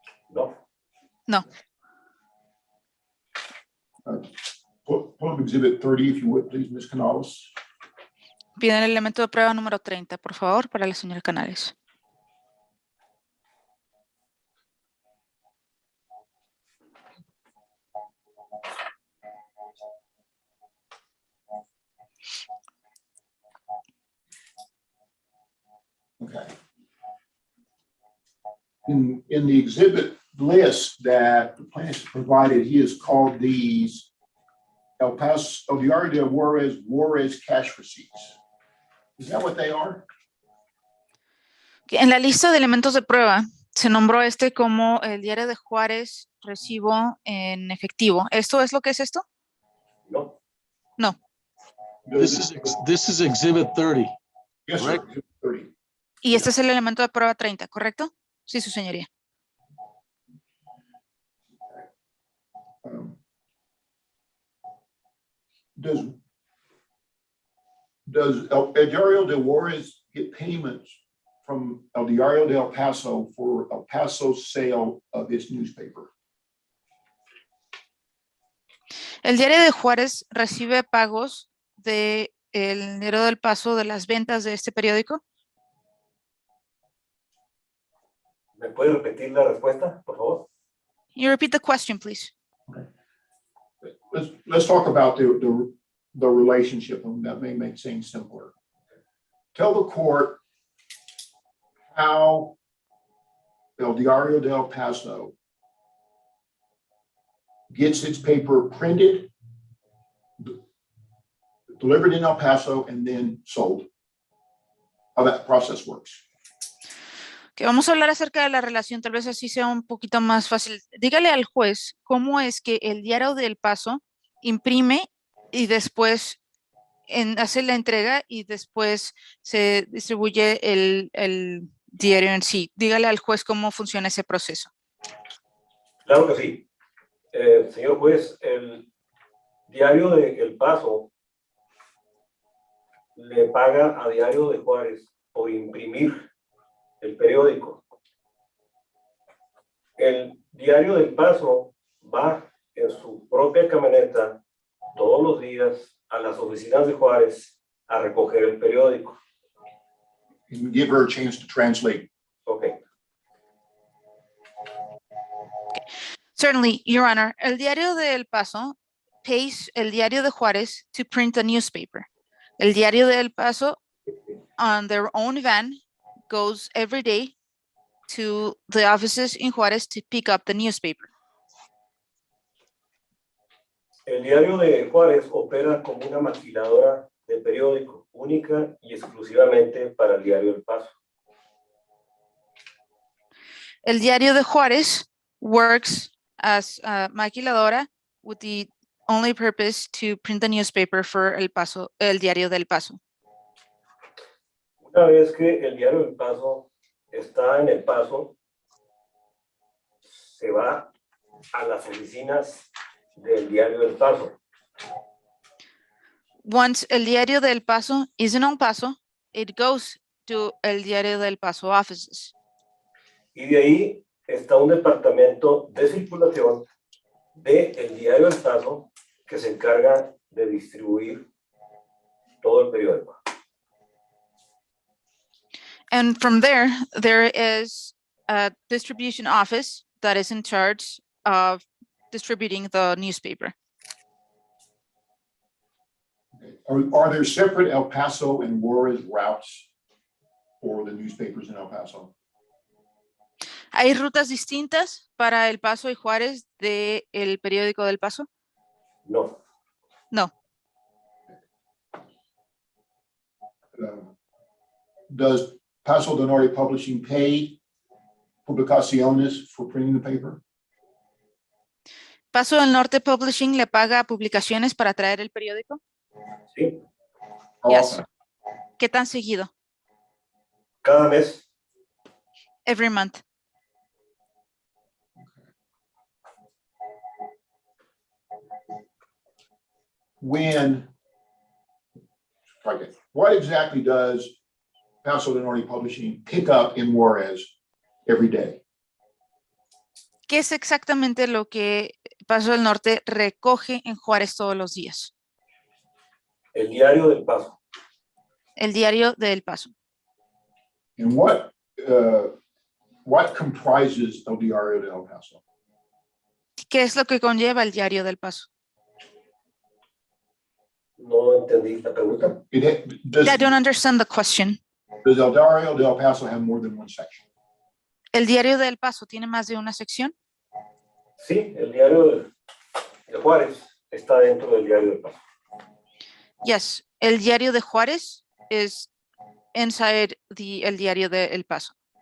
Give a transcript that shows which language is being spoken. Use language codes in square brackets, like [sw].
[en] no. No. Pull up exhibit 30, if you would, please, Ms. Canales. [es] Piden el elemento de prueba número 30, por favor, para la señora Canales. [en] Okay. In the exhibit list that the plaintiff provided, he has called these El Diario de Juarez cash receipts. Is that what they are? [es] En la lista de elementos de prueba se nombró este como el Diario de Juárez recibo en efectivo. ¿Esto es lo que es esto? No, [en] No. this is exhibit 30. Yes, sir. correct. Exhibit 30. [es] Y este es el elemento de prueba 30, ¿correcto? Sí, su señoría. [en] Does El Diario de Juarez get payments from El Diario de El Paso for El Paso's sale of its newspaper? [es] El Diario de Juárez recibe pagos del Diario del Paso de las ventas de este periódico. ¿me puede repetir la respuesta, por favor? [en] Can you repeat the question, please? Let's talk about the relationship, and that may make things simpler. Tell the court how El Diario de El Paso gets its paper printed, delivered in El Paso, and then sold. How that process works. [es] Que vamos a hablar acerca de la relación, tal vez así sea un poquito más fácil. Dígale al juez cómo es que el Diario del Paso imprime y después hace la entrega y después se distribuye el diario en sí. Dígale al juez cómo funciona ese proceso. Claro que sí. Señor juez, el Diario de El Paso le paga a Diario de Juárez por imprimir el periódico. El Diario del Paso va en su propia camioneta todos los días a las oficinas de Juárez a recoger el periódico. [en] And give her a chance to translate. Ok. Certainly, Your Honor. El Diario de El Paso pays el Diario de Juárez to print a newspaper. El Diario de El Paso, on their own van, goes every day to the offices in Juárez to pick up the newspaper. [es] El Diario de Juárez opera como una maquiladora de periódico, única y exclusivamente para el Diario del Paso. [en] El Diario de Juárez works as a maquiladora with the only purpose to print the newspaper for El Paso, el Diario del Paso. [es] Una vez que el Diario del Paso está en El Paso, se va a las oficinas del Diario del Paso. [en] Once el Diario del Paso is in El Paso, it goes to el Diario del Paso offices. [es] Y de ahí está un departamento de circulación del Diario del Paso que se encarga de distribuir todo el periódico. [en] And from there, there is a distribution office that is in charge of distributing the newspaper. Are there separate El Paso and Juarez routes for the newspapers in El Paso? [es] ¿Hay rutas distintas para El Paso y Juárez de el periódico del Paso? No. [en] No. Does Paso del Norte Publishing pay Publicaciones for printing the paper? [es] ¿Paso del Norte Publishing le paga a Publicaciones para traer el periódico? ¿Sí? [en] How Yes. often? [es] ¿Qué tan seguido? Cada mes. [en] Every month. What exactly does Paso del Norte Publishing pick up in Juarez every day? [es] ¿Qué es exactamente lo que Paso del Norte recoge en Juárez todos los días? El Diario del Paso. El Diario del Paso. [en] And what comprises El Diario de El Paso? [es] ¿Qué es lo que conlleva el Diario del Paso? No entendí la pregunta. [en] I don't understand the question. Does El Diario de El Paso have more than one section? [es] ¿El Diario del Paso tiene más de una sección? Sí, el Diario de Juárez está dentro del Diario del Paso. [en] Yes, el Diario de Juárez is inside el Diario de El Paso.